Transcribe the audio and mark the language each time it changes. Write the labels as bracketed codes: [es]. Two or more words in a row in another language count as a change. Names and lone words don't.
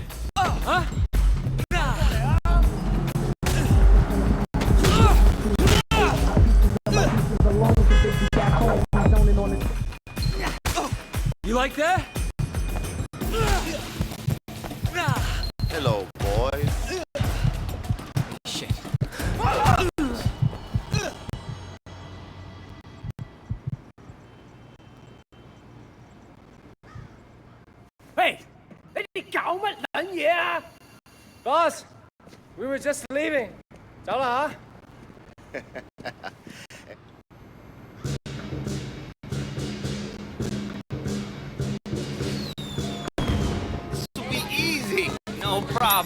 [en] Huh? You like that? Hello, boys. Shit. Hey, [yue] 你搞乜撚嘢啊 [en] ？Boss, we were just leaving. [yue] 走啦吓。 [en] This'll be easy. No problem.